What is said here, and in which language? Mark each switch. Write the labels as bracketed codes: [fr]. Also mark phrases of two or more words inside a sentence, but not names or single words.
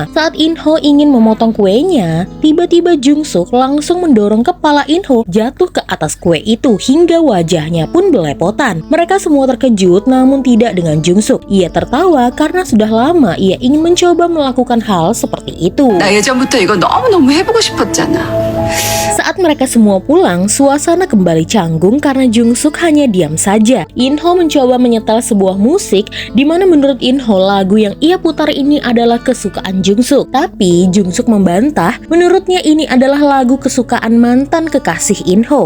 [id] Saat In-ho ingin memotong kuenya, tiba-tiba Jung-suk langsung mendorong kepala In-ho jatuh ke atas kue itu hingga wajahnya pun belepotan. Mereka semua terkejut namun tidak dengan Jung-suk. Ia tertawa karena sudah lama ia ingin mencoba melakukan hal seperti itu. [ko] 나 예전부터 이거 너무너무 해보고 싶었잖아. [id] Saat mereka semua pulang, suasana kembali canggung karena Jung-suk hanya diam saja. In-ho mencoba menyetel sebuah musik di mana menurut In-ho lagu yang ia putar ini adalah kesukaan Jung-suk. Tapi Jung-suk membantah, menurutnya ini adalah lagu kesukaan mantan kekasih In-ho.